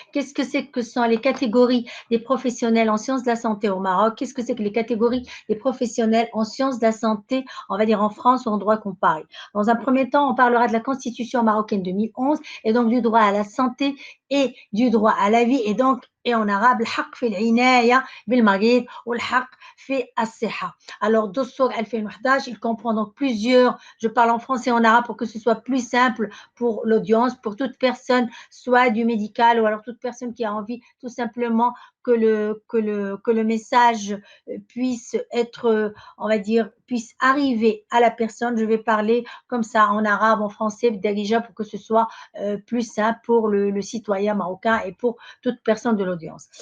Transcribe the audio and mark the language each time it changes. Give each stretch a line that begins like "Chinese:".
French: Qu'est-ce que c'est que sont les catégories des professionnels en sciences de la santé au Maroc? Qu'est-ce que c'est que les catégories des professionnels en sciences de la santé, on va dire en France ou en droit comparé? Dans un premier temps, on parlera de la Constitution marocaine 2011 et donc du droit à la santé et du droit à la vie et donc et en arabe
Arabic: الحق في العناية بالمريض والحق في الصحة.
French: Alors Dossor 2011, il comprend donc plusieurs, je parle en français et en arabe pour que ce soit plus simple pour l'audience, pour toute personne, soit du médical ou alors toute personne qui a envie tout simplement que le message puisse être, on va dire, puisse arriver à la personne. Je vais parler comme ça en arabe, en français, déjà pour que ce soit plus simple pour le citoyen marocain et pour toute personne de l'audience.